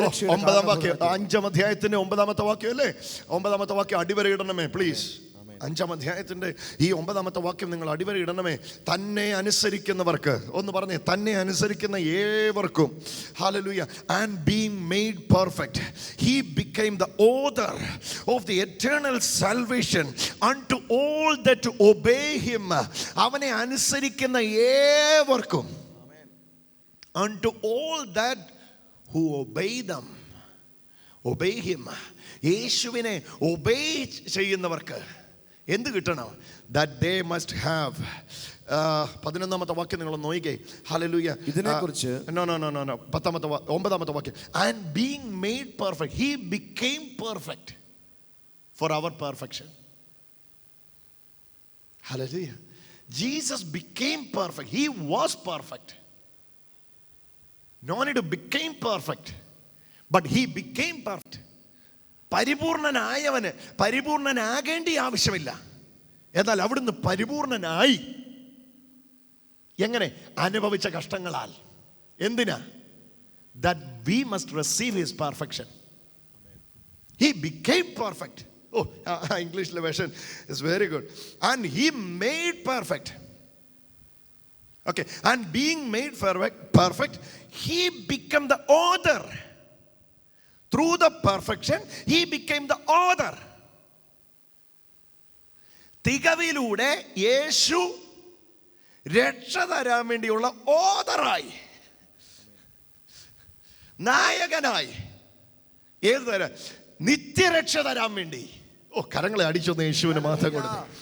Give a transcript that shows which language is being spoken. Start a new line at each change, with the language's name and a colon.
Malayalam: 9-ാം വാക്യം, 5-ാം അധ്യായത്തിന്റെ 9-ാമത്തെ വാക്യം അല്ലേ? 9-ാമത്തെ വാക്യം അടിവരയിടണമേ പ്ലീസ്. 5-ാം അധ്യായത്തിന്റെ ഈ 9-ാമത്തെ വാക്യം നിങ്ങൾ അടിവരയിടണമേ. തന്നെ അനുസരിക്കുന്നവർക്ക്, ഒന്ന് പറഞ്ഞേ, തന്നെ അനുസരിക്കുന്ന ഏവർക്കും. Hallelujah.
English: And being made perfect, he became the author of the eternal salvation unto all that obey him.
Malayalam: അവനെ അനുസരിക്കുന്ന ഏവർക്കും.
English: Unto all that who obey them. Obey him.
Malayalam: യേശുവിനെ ഒബേ ചെയ്യുന്നവർക്ക് എന്ത് കിട്ടണം?
English: That they must have.
Malayalam: 11-ാമത്തെ വാക്യം നിങ്ങൾ നോക്കിക്കേ. ഹല്ലേലൂയ. ഇതിനെക്കുറിച്ച് 9-ാമത്തെ വാക്യം.
English: And being made perfect, he became perfect for our perfection. Hallelujah. Jesus became perfect. He was perfect. No need to became perfect, but he became perfect.
Malayalam: പരിപൂർണനായവന് പരിപൂർണനാകേണ്ട ആവശ്യമില്ല, എന്നാൽ അവിടുന്ന് പരിപൂർണനായി. എങ്ങനെ? അനുഭവിച്ച കഷ്ടങ്ങളാൽ. എന്തിനാ?
English: That we must receive his perfection. He became perfect. English version is very good. And he made perfect. Okay. And being made perfect, he became the author. Through the perfection, he became the author.
Malayalam: തികവിലൂടെ യേശു രക്ഷ തരാൻ വേണ്ടിയുള്ള ഓതറായി, നായകനായി. ഏത് തരാൻ? നിത്യരക്ഷ തരാൻ വേണ്ടി. കരങ്ങളെ അടിച്ചൊന്ന് യേശുവിന് മാത്രം കൊടുത്തു.